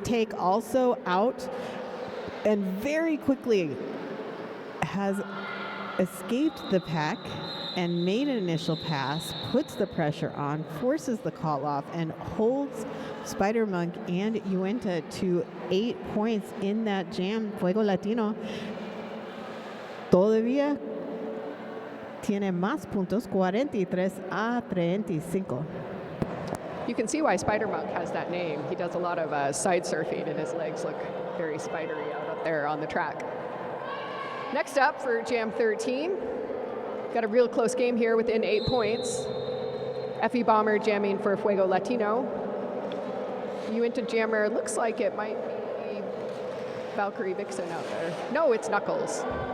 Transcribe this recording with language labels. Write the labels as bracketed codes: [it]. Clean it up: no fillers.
[en] Take also out and very quickly has escaped the pack and made an initial pass, puts the pressure on, forces the call off, and holds Spider Monk and Uinta to 8 points in that jam. [es] Fuego Latino todavía tiene más puntos, 43-35. [en] You can see why Spider Monk has that name. He does a lot of side surfing, and his legs look very spidery out up there on the track. Next up for Jam 13, got a real close game here within 8 points. FE Bomber jamming for Fuego Latino. Uinta jammer looks like it might be Valkyrie Vixen out there. No, it's Knuckles.